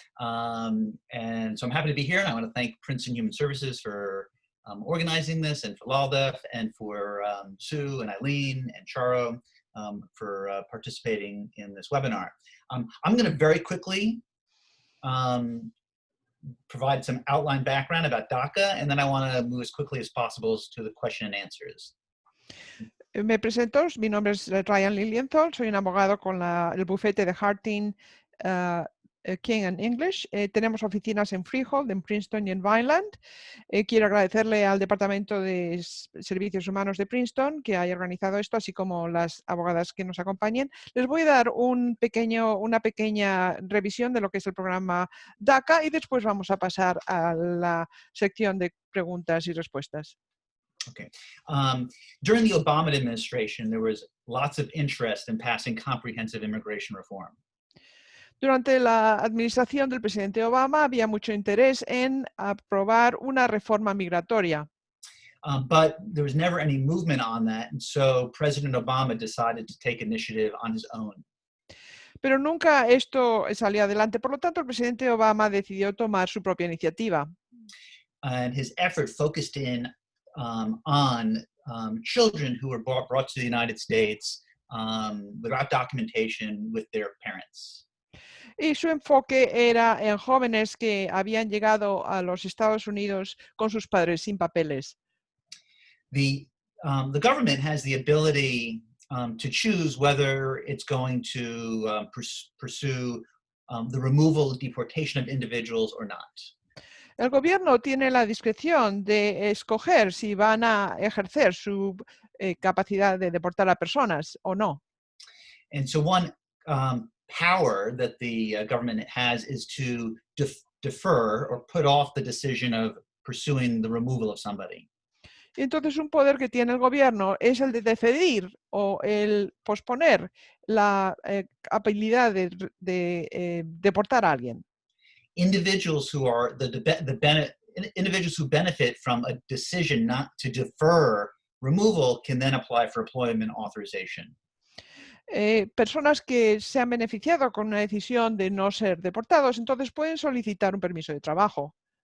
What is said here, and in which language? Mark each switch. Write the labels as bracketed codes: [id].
[en] And so I'm happy to be here, and I want to thank Princeton Human Services for organizing this, and for LALDEF, and for Sue and Eileen and Charo for participating in this webinar. I'm going to very quickly provide some outline background about DACA, and then I want to move as quickly as possible to the question and answers. [es] Me presento, mi nombre es Ryan Lilienthal, soy un abogado con el bufete de Harting King and English. Tenemos oficinas en Freehold, en Princeton y en Vineland. Quiero agradecerle al Departamento de Servicios Humanos de Princeton que haya organizado esto, así como las abogadas que nos acompañen. Les voy a dar una pequeña revisión de lo que es el programa DACA y después vamos a pasar a la sección de preguntas y respuestas. [en] Okay. During the Obama administration, there was lots of interest in passing comprehensive immigration reform. [es] Durante la administración del presidente Obama había mucho interés en aprobar una reforma migratoria. [en] But there was never any movement on that, and so President Obama decided to take initiative on his own. [es] Pero nunca esto salió adelante. Por lo tanto, el presidente Obama decidió tomar su propia iniciativa. [en] And his effort focused in on children who were brought to the United States without documentation with their parents. [es] Y su enfoque era en jóvenes que habían llegado a los Estados Unidos con sus padres sin papeles. [en] The government has the ability to choose whether it's going to pursue the removal, deportation of individuals or not. [es] El gobierno tiene la discreción de escoger si van a ejercer su capacidad de deportar a personas o no. [en] And so one power that the government has is to defer or put off the decision of pursuing the removal of somebody. [es] Y entonces un poder que tiene el gobierno es el de decidir o el posponer la habilidad de deportar a alguien. [en] Individuals who are individuals who benefit from a decision not to defer removal can then apply for employment authorization. [es] Personas que se han beneficiado con una decisión de no ser deportados, entonces pueden solicitar un permiso de trabajo.